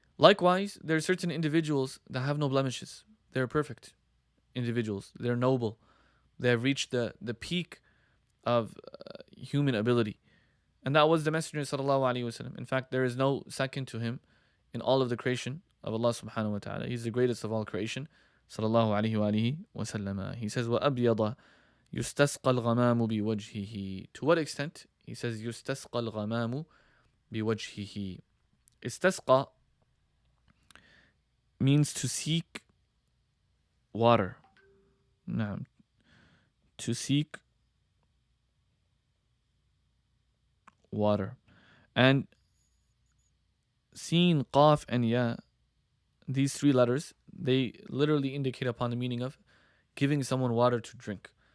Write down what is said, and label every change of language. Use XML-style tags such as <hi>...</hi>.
<en>Likewise, there are certain individuals that have no blemishes. They're perfect individuals. They're noble. They have reached the peak of human ability. And that was the Messenger sallallahu alaihi wasallam. In fact, there is no second to him in all of the creation of Allah subhanahu wa ta'ala. He's the greatest of all creation. Sallallahu alaihi wasallam. He says,</en> <ar>وَأَبْيَضَ يُسْتَسْقَى الْغَمَامُ بِوَجْهِهِ.</ar> <en>To what extent? He says,</en> <ar>يُسْتَسْقَى الْغَمَامُ بِوَجْهِهِ.</ar> <en>Istasqa means to seek water. No. To seek water. And Sin, Qaf, and Ya, these three letters, they literally indicate upon the meaning of giving someone water to drink.</en>